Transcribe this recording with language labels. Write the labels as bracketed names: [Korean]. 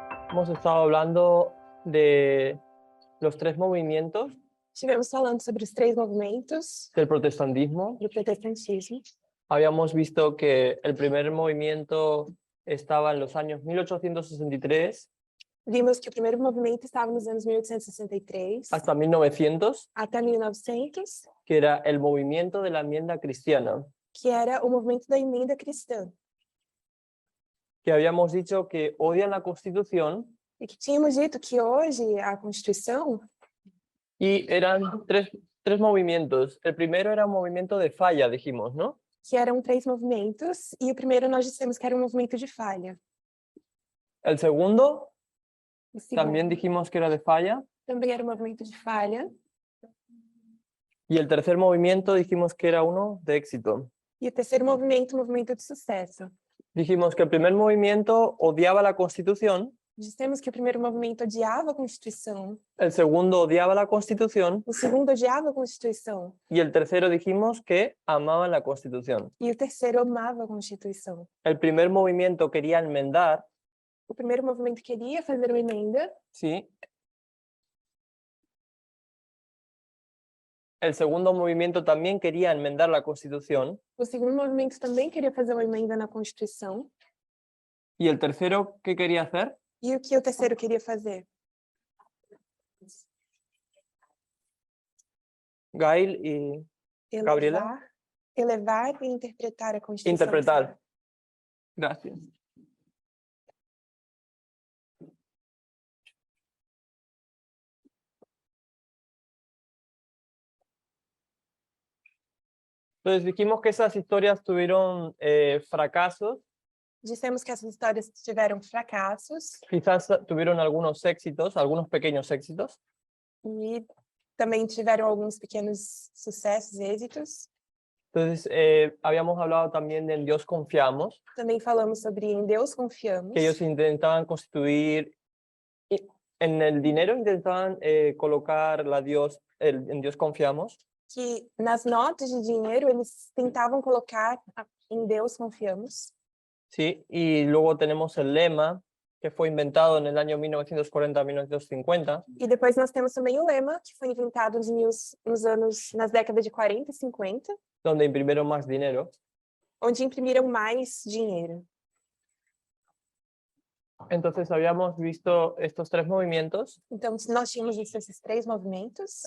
[Spanish] hemos estado hablando de los tres movimientos [Portuguese] Estivemos falando sobre os três movimentos [Spanish] del protestantismo. [Portuguese] do protestantismo. [Spanish] Habíamos visto que el primer movimiento estaba en los años 1863 [Portuguese] Vimos que o primeiro movimento estava nos anos 1863 [Spanish] hasta 1900, [Portuguese] até 1900, [Spanish] que era el movimiento de la enmienda cristiana, [Portuguese] que era o movimento da emenda cristã. [Spanish] que habíamos dicho que odian la Constitución [Portuguese] E que tínhamos dito que hoje a Constituição, [Spanish] y eran tres movimientos. El primero era un movimiento de falla, dijimos, ¿no? [Portuguese] que eram três movimentos, e o primeiro nós dissemos que era um movimento de falha. [Spanish] El segundo [Portuguese] O segundo [Spanish] también dijimos que era de falla. [Portuguese] também era um movimento de falha. [Spanish] Y el tercer movimiento dijimos que era uno de éxito. [Portuguese] E o terceiro movimento, o movimento de sucesso. [Spanish] Dijimos que el primer movimiento odiaba la Constitución, [Portuguese] Dissemos que o primeiro movimento odiava a Constituição, [Spanish] el segundo odiaba la Constitución [Portuguese] o segundo odiava a Constituição, [Spanish] y el tercero dijimos que amaban la Constitución. [Portuguese] e o terceiro amava a Constituição. [Spanish] El primer movimiento quería enmendar, [Portuguese] O primeiro movimento queria fazer uma emenda, [Spanish] ¿sí? El segundo movimiento también quería enmendar la Constitución [Portuguese] o segundo movimento também queria fazer uma emenda na Constituição, [Spanish] y el tercero, ¿qué quería hacer? [Portuguese] e o que o terceiro queria fazer? [Spanish] Gail y Gabriela. [Portuguese] Elevar e interpretar a Constituição. [Spanish] Interpretar. Gracias. Entonces dijimos que esas historias tuvieron fracasos, [Portuguese] Dissemos que essas histórias tiveram fracassos [Spanish] quizás tuvieron algunos éxitos, algunos pequeños éxitos. [Portuguese] e também tiveram alguns pequenos sucessos, êxitos. [Spanish] Entonces habíamos hablado también de En Dios confiamos, [Portuguese] Também falamos sobre em Deus confiamos. [Spanish] que ellos intentaban constituir, en el dinero intentaban colocar En Dios confiamos, [Portuguese] Que nas notas de dinheiro eles tentavam colocar em Deus confiamos. [Spanish] ¿sí? Y luego tenemos el lema, que fue inventado en el año 1940-1950, [Portuguese] E depois nós temos também o lema, que foi inventado nas décadas de 40 e 50, [Spanish] donde imprimieron más dinero. [Portuguese] onde imprimiram mais dinheiro. [Spanish] Entonces habíamos visto estos tres movimientos, [Portuguese] Então, nós tínhamos visto esses três movimentos: